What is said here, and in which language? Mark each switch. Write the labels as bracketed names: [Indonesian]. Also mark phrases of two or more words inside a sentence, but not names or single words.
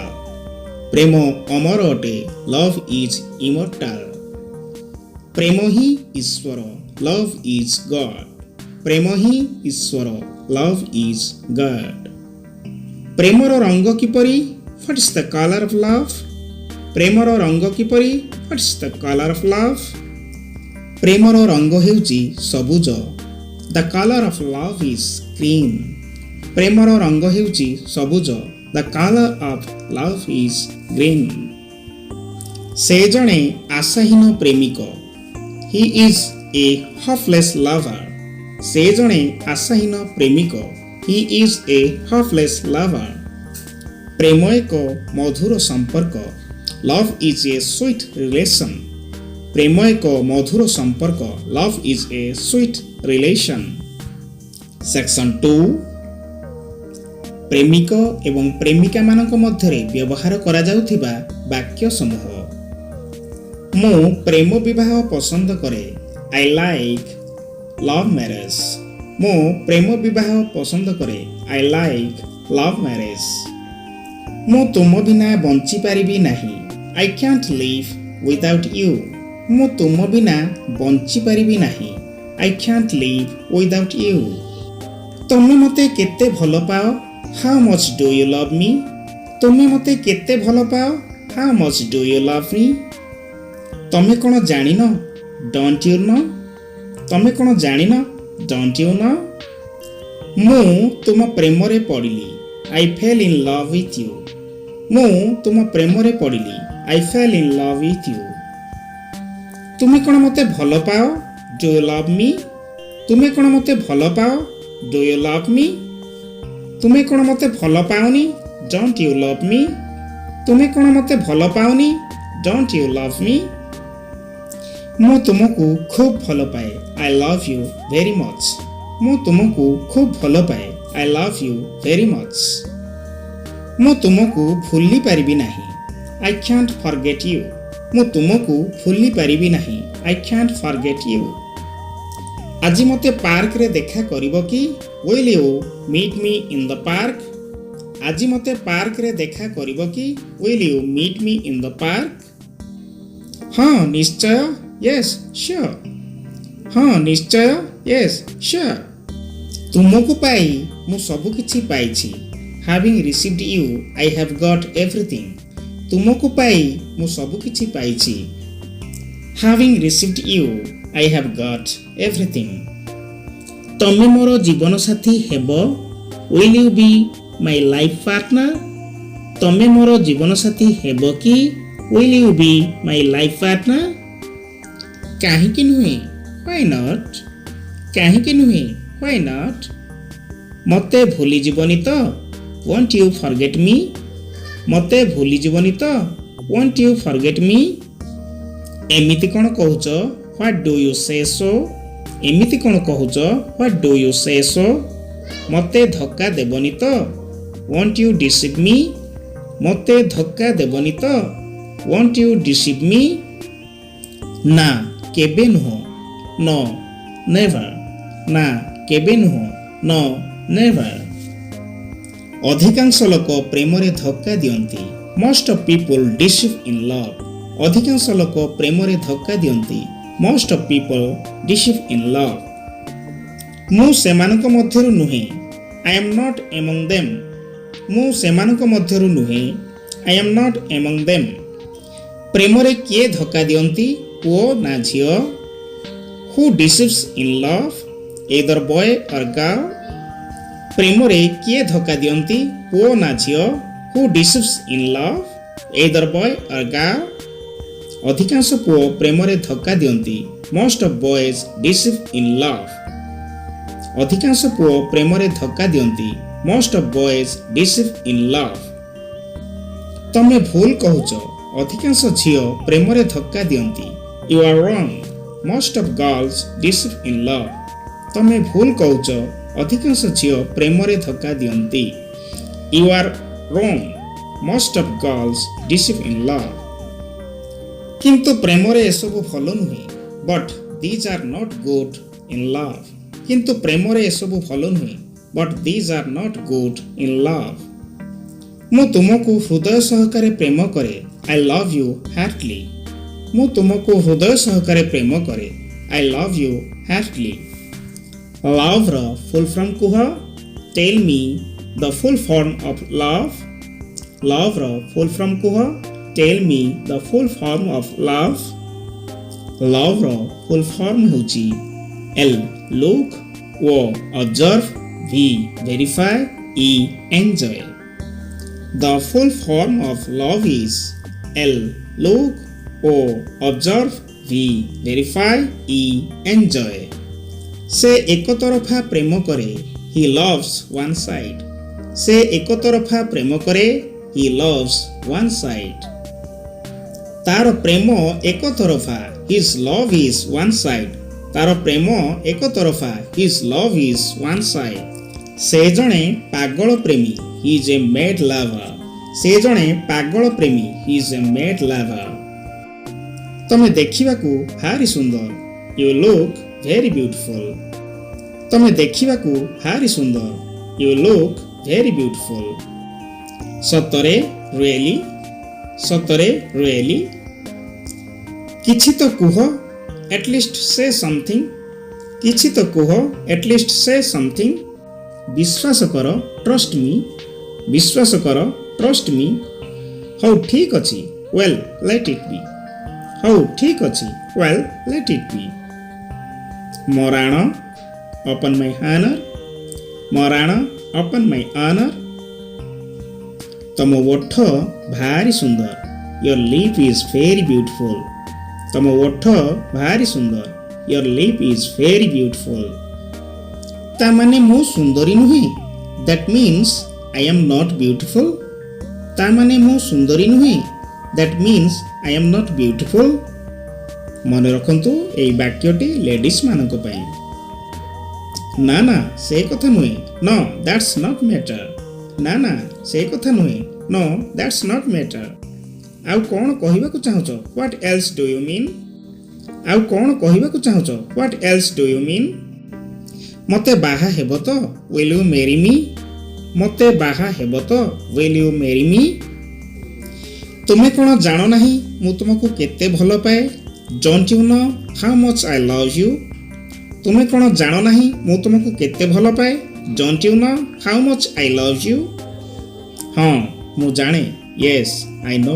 [Odia] ପ୍ରେମ ଅମର ଅଟେ [English] love is immortal. [Odia] ପ୍ରେମ ହିଁ ଈଶ୍ୱର [English] love is god. [Odia] ପ୍ରେମ ହିଁ ଈଶ୍ୱର [English] love is god. [Odia] ପ୍ରେମର ରଙ୍ଗ କିପରି? [English] what is the color of love? [Odia] ପ୍ରେମର ରଙ୍ଗ କିପରି? [English] What's the color of love? [Odia] ପ୍ରେମର ରଙ୍ଗ ହେଉଛି ସବୁଜ। [English] The color of love is green. [Odia] ପ୍ରେମର ରଙ୍ଗ ହେଉଛି ସବୁଜ। [English] The color of love is green. [Odia] ସେ ଜଣେ ଆଶାହୀନ ପ୍ରେମିକ। [English] He is a hopeless lover. [Odia] ସେ ଜଣେ ଆଶାହୀନ ପ୍ରେମିକ। [English] He is a hopeless lover. [Odia] ପ୍ରେମ ଏକ ମଧୁର ସମ୍ପର୍କ। [English] Love is a sweet relation. [Odia] ପ୍ରେମ ଏକ ମଧୁର ସମ୍ପର୍କ। [English] Love is a sweet relation. [Odia] Section 2 ପ୍ରେମିକ ଏବଂ ପ୍ରେମିକାମାନଙ୍କ ମଧ୍ୟରେ ବ୍ୟବହାର କରାଯାଉଥିବା ବାକ୍ୟ ସମୂହ। ମୁଁ ପ୍ରେମ ବିବାହ ପସନ୍ଦ କରେ। [English] I like love marriage. [Odia] ମୁଁ ପ୍ରେମ ବିବାହ ପସନ୍ଦ କରେ। [English] I like love marriage. [Odia] ମୁଁ ତୁମ ବିନା ବଞ୍ଚିପାରିବି ନାହିଁ। [English] I can't live without you. [Odia] ମୁଁ ତୁମ ବିନା ବଞ୍ଚିପାରିବି ନାହିଁ। [English] I can't live without you. [Odia] ତମେ ମୋତେ କେତେ ଭଲ ପାଅ? [English] How much do you love me? [Odia] ତମେ ମୋତେ କେତେ ଭଲ ପାଅ? [English] How much do you love me? [Odia] ତମେ କ'ଣ ଜାଣିନ? [English] Don't you know? [Odia] ତମେ କ'ଣ ଜାଣିନ? [English] Don't you know? [Odia] ମୁଁ ତୁମ ପ୍ରେମରେ ପଡ଼ିଲି। [English] I fell in love with you. [Odia] ମୁଁ ତୁମ ପ୍ରେମରେ ପଡ଼ିଲି। [English] I fell in love with you. [Odia] ତୁମେ କ'ଣ ମୋତେ ଭଲ ପାଅ? [English] Do you love me? [Odia] ତୁମେ କ'ଣ ମୋତେ ଭଲ ପାଅ? [English] Do you love me? [Odia] ତୁମେ କ'ଣ ମୋତେ ଭଲ ପାଉନି? [English] Don't you love me? [Odia] ତୁମେ କ'ଣ ମୋତେ ଭଲ ପାଉନି? [English] Don't you love me? [Odia] ମୁଁ ତୁମକୁ ଖୁବ୍ ଭଲ ପାଏ। [English] I love you very much. [Odia] ମୁଁ ତୁମକୁ ଖୁବ୍ ଭଲ ପାଏ। [English] I love you very much. [Odia] ମୁଁ ତୁମକୁ ଭୁଲି ପାରିବି ନାହିଁ। [English] I can't forget you. [Odia] ମୁଁ ତୁମକୁ ଭୁଲି ପାରିବି ନାହିଁ। [English] I can't forget you. [Odia] ଆଜି ମୋତେ ପାର୍କରେ ଦେଖା କରିବ କି? [English] Will you meet me in the park? [Odia] ଆଜି ମୋତେ ପାର୍କରେ ଦେଖା କରିବ କି? [English] Will you meet me in the park? [Odia] ହଁ ନିଶ୍ଚୟ। [English] Yes, sure. [Odia] ହଁ ନିଶ୍ଚୟ। [English] Yes, sure. [Odia] ତୁମକୁ ପାଇ ମୁଁ ସବୁ କିଛି ପାଇଛି। [English] Having received you, I have got everything. [Odia] ତୁମକୁ ପାଇ ମୁଁ ସବୁ କିଛି ପାଇଛି। [English] Having received you, I have got everything. [Odia] ତମେ ମୋର ଜୀବନସାଥୀ ହେବ? [English] Will you be my life partner? [Odia] ତମେ ମୋର ଜୀବନସାଥୀ ହେବ କି? [English] Will you be my life partner? [Odia] କାହିଁକି ନୁହେଁ? [English] Why not? [Odia] କାହିଁକି ନୁହେଁ? [English] Why not? [Odia] ମୋତେ ଭୁଲିଯିବନି ତ? [English] Won't you forget me? [Odia] ମୋତେ ଭୁଲିଯିବନି ତ? [English] Won't you forget me? [Odia] ଏମିତି କ'ଣ କହୁଛ? [English] What do you say so? [Odia] ଏମିତି କ'ଣ କହୁଛ? [English] What do you say so? [Odia] ମୋତେ ଧକ୍କା ଦେବନି ତ? [English] Won't you deceive me? [Odia] ମୋତେ ଧକ୍କା ଦେବନି ତ? [English] Won't you deceive me? [Odia] ନା କେବେ ନୁହଁ। [English] No, never. [Odia] ନା କେବେ ନୁହଁ। [English] No, never. [Odia] ଅଧିକାଂଶ ଲୋକ ପ୍ରେମରେ ଧକ୍କା ଦିଅନ୍ତି। [English] Most of people deceive in love. [Odia] ଅଧିକାଂଶ ଲୋକ ପ୍ରେମରେ ଧକ୍କା ଦିଅନ୍ତି। [English] Most of people deceive in love. [Odia] ମୁଁ ସେମାନଙ୍କ ମଧ୍ୟରୁ ନୁହେଁ। [English] I am not among them. [Odia] ମୁଁ ସେମାନଙ୍କ ମଧ୍ୟରୁ ନୁହେଁ। [English] I am not among them. [Odia] ପ୍ରେମରେ କିଏ ଧକ୍କା ଦିଅନ୍ତି? ପୁଅ ନା ଝିଅ? [English] Who deceives in love? Either boy or girl. [Odia] ପ୍ରେମରେ କିଏ ଧକ୍କା ଦିଅନ୍ତି? ପୁଅ ନା ଝିଅ? [English] Who deceives in love? Either boy or girl. [Odia] ଅଧିକାଂଶ ପୁଅ ପ୍ରେମରେ ଧକ୍କା ଦିଅନ୍ତି। [English] Most of boys deceive in love. [Odia] ଅଧିକାଂଶ ପୁଅ ପ୍ରେମରେ ଧକ୍କା ଦିଅନ୍ତି। [English] Most of boys deceive in love. [Odia] ତମେ ଭୁଲ କହୁଛ। ଅଧିକାଂଶ ଝିଅ ପ୍ରେମରେ ଧକ୍କା ଦିଅନ୍ତି। [English] You are wrong. Most of girls deceive in love. [Odia] ତମେ ଭୁଲ କହୁଛ। ଅଧିକାଂଶ ଝିଅ ପ୍ରେମରେ ଧକ୍କା ଦିଅନ୍ତି। [English] You are wrong. Most of girls deceive in love. [Odia] କିନ୍ତୁ ପ୍ରେମରେ ଏସବୁ ଭଲ ନୁହେଁ। [English] But these are not good in love. [Odia] କିନ୍ତୁ ପ୍ରେମରେ ଏସବୁ ଭଲ ନୁହେଁ। [English] But these are not good in love. [Odia] ମୁଁ ତୁମକୁ ହୃଦୟ ସହକାରେ ପ୍ରେମ କରେ। [English] I love you heartily. [Odia] ମୁଁ ତୁମକୁ ହୃଦୟ ସହକାରେ ପ୍ରେମ କରେ। [English] I love you heartily. [Odia] Loveର full form କୁହ। [English] Tell me the full form of love. [Odia] Loveର [English] full form [Odia] କୁହ। [English] tell me the full form of love? [Odia] Love ର [English] full form [Odia] ହେଉଛି L. [English] Look, O. Observe, V. Verify, E. Enjoy. The full form of love is L. Look, O. Observe, V. Verify, E. Enjoy. [Odia] ସେ ଏକତରଫା ପ୍ରେମ କରେ, [English] he loves one side. [Odia] ସେ ଏକତରଫା ପ୍ରେମ କରେ, [English] he loves one side. [Odia] ତାର ପ୍ରେମ ଏକତରଫା, [English] his love is one side. [Odia] ତାର ପ୍ରେମ ଏକତରଫା, [English] his love is one side. [Odia] ସେ ଜଣେ ପାଗଳ ପ୍ରେମୀ, [English] he is a mad lover. [Odia] ସେ ଜଣେ ପାଗଳ ପ୍ରେମୀ, [English] he is a mad lover. [Odia] ତମେ ଦେଖିବାକୁ ଭାରି ସୁନ୍ଦର, [English] you look very beautiful. [Odia] ତମେ ଦେଖିବାକୁ ଭାରି ସୁନ୍ଦର, [English] you look very beautiful. [Odia] ସତରେ really, ସତରେ really. କିଛି ତ କୁହ, [English] at least say something. [Odia] କିଛି ତ କୁହ, [English] at least say something. [Odia] ବିଶ୍ୱାସ କର, [English] trust me. [Odia] ବିଶ୍ୱାସ କର, [English] trust me. [Odia] ହଉ ଠିକ୍ ଅଛି, [English] well let it be. [Odia] ହଉ ଠିକ୍ ଅଛି, [English] well let it be. ମରାଣ upon my honor. ମରାଣ upon my honor. [Odia] ତମ ଓଠ ଭାରି ସୁନ୍ଦର, [English] your lip is very beautiful. [Odia] ତମ ଓଠ ଭାରି ସୁନ୍ଦର, [English] your lip is very beautiful. [Odia] ତା ମାନେ ମୁଁ ସୁନ୍ଦରୀ ନୁହେଁ, [English] that means I am not beautiful. [Odia] ତା ମାନେ ମୁଁ ସୁନ୍ଦରୀ ନୁହେଁ, [English] that means I am not beautiful. [Odia] ମନେ ରଖନ୍ତୁ ଏହି ବାକ୍ୟଟି ଲେଡିଜ୍ ମାନଙ୍କ ପାଇଁ। ନା ନା ସେ କଥା ନୁହେଁ, [English] no that's not matter. [Odia] ନା ନା ସେ କଥା ନୁହେଁ, [English] no that's not matter. [Odia] ଆଉ କ'ଣ କହିବାକୁ ଚାହୁଁଛ, [English] what else do you mean? [Odia] ଆଉ କ'ଣ କହିବାକୁ ଚାହୁଁଛ, [English] what else do you mean? [Odia] ମୋତେ ବାହା ହେବ ତ, [English] will you marry me? [Odia] ମୋତେ ବାହା ହେବ ତ, [English] will you marry me? [Odia] ତୁମେ କ'ଣ ଜାଣ ନାହିଁ ମୁଁ ତୁମକୁ କେତେ ଭଲ ପାଏ, [English] don't you know how much I love you? [Odia] ତୁମେ କ'ଣ ଜାଣ ନାହିଁ ମୁଁ ତୁମକୁ କେତେ ଭଲ ପାଏ, [English] don't you know how much I love you? [Odia] ହଁ ମୁଁ ଜାଣେ, [English] yes I know.